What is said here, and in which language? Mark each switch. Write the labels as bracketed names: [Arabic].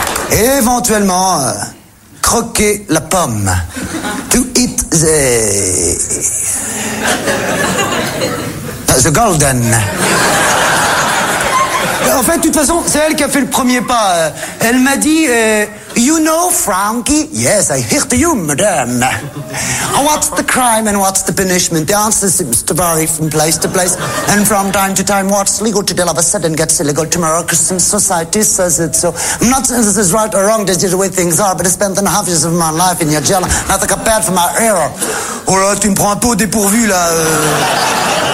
[French] Et éventuellement, croquer la pomme. [English] To eat the golden. [French] En fait, de toute façon, c'est elle qui a fait le premier pas. Elle m'a dit, [English] you know Frankie? Yes, I hear to you, madame. What's the crime and what's the punishment? The answer seems to vary from place to place. And from time to time, what's legal today all of a sudden gets illegal tomorrow because some society says it. So I'm not saying this is right or wrong, this is the way things are, but I spent 3.5 years of my life in your jail, not like a bad for my error. [French] Oh là, tu me prends un peu au dépourvu, là.